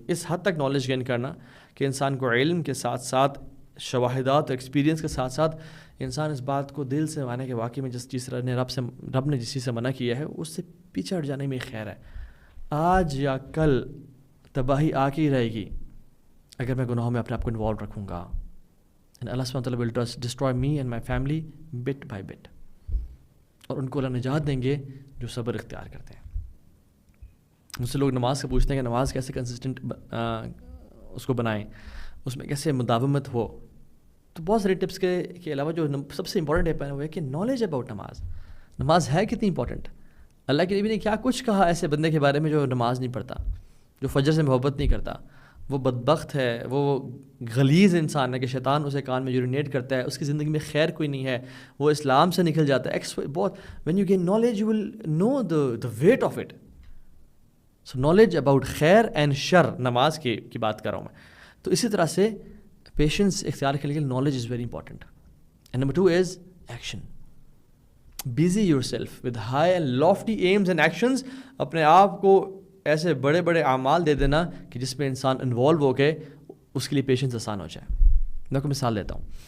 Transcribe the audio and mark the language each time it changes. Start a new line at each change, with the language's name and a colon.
Urdu: اس حد تک knowledge gain کرنا کہ انسان کو علم کے ساتھ ساتھ شواہدات اور ایکسپیرینس کے ساتھ ساتھ انسان اس بات کو دل سے مانے کہ واقعی میں جس چیز رب نے جس چیز سے منع کیا ہے اس سے پیچھے ہٹ جانے میں خیر ہے. آج یا کل تباہی آ کے ہی رہے گی اگر میں گناہوں میں اپنے آپ کو انوالو رکھوں گا.
English: And Allah subhanahu wa ta'ala will destroy me and my family bit by bit.
Urdu: اور ان کو اللہ نجات دیں گے جو صبر اختیار کرتے ہیں. مجھ سے لوگ نماز سے پوچھتے ہیں کہ نماز کیسے کنسسٹنٹ اس کو بنائیں، اس میں کیسے مداومت ہو. تو بہت سارے ٹپس کے علاوہ جو سب سے امپورٹنٹ ٹپ ہے وہ ہے کہ نالج اباؤٹ نماز ہے کتنی امپورٹنٹ. اللہ کے نبی نے کیا کچھ کہا ایسے بندے کے بارے میں جو نماز نہیں پڑھتا، جو فجر سے محبت نہیں کرتا، وہ بدبخت ہے، وہ غلیظ انسان ہے کہ شیطان اسے کان میں یورینیٹ کرتا ہے، اس کی زندگی میں خیر کوئی نہیں ہے، وہ اسلام سے نکل جاتا ہے.
English: بہت when you gain knowledge you will know the weight of it. So knowledge about
Urdu: خیر اینڈ شر نماز کی بات کر رہا ہوں میں. تو اسی طرح سے پیشنس اختیار کرنے کے لیے
English: Knowledge is very important. And number 2 is action. Busy yourself with high and lofty aims and actions.
Urdu: اپنے آپ کو ایسے بڑے بڑے اعمال دے دینا کہ جس میں انسان انوالو ہو کے اس کے لیے پیشنس آسان ہو جائے. میں کو مثال دیتا ہوں.